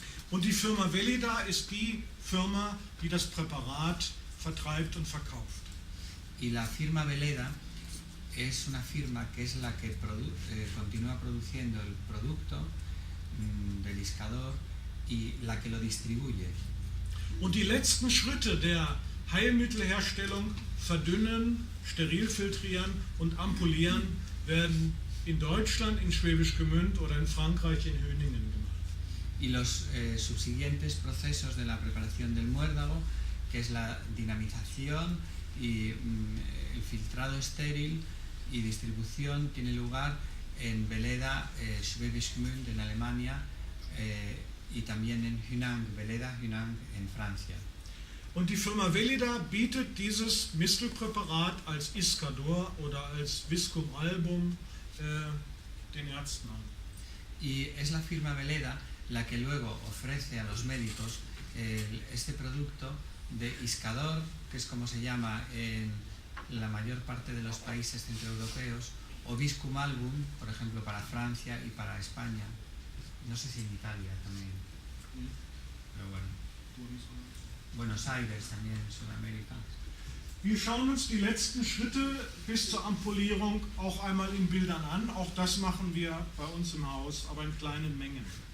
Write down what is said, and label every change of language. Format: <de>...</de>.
<de>Und die Firma Veleda ist die Firma, die das Präparat vertreibt und verkauft.</de> <es>Y la firma Veleda es una firma que es la que continúa produciendo el producto del Iscador y la que lo distribuye.</es> <de>Und die letzten Schritte der Heilmittelherstellung, verdünnen, steril filtrieren und ampullieren, werden in Deutschland, in Schwäbisch Gmünd oder in Frankreich, in Höningen gemacht.</de> <es>Y los subsiguientes procesos de la preparación del muérdago, que es la dinamización y el filtrado estéril y distribución, tiene lugar en Veleda, Schwäbisch Gmünd en Alemania y también en Hunan, Veleda, Hunan en Francia.</es> <de>Und die Firma Veleda bietet dieses Mistelpräparat als Iscador oder als Viscum album den Ärzten an.</de> <es>Y es la firma Veleda la que luego ofrece a los médicos este producto de Iscador, que es como se llama en la mayor parte de los países centroeuropeos, o Viscum album, por ejemplo, para Francia y para España. No sé si en Italia también. Pero bueno. Buenos Aires también, Sudamérica.</es> <de>Wir schauen uns die letzten Schritte bis zur Ampullierung auch einmal in Bildern an. Auch das machen wir bei uns im Haus, aber in kleinen Mengen.</de>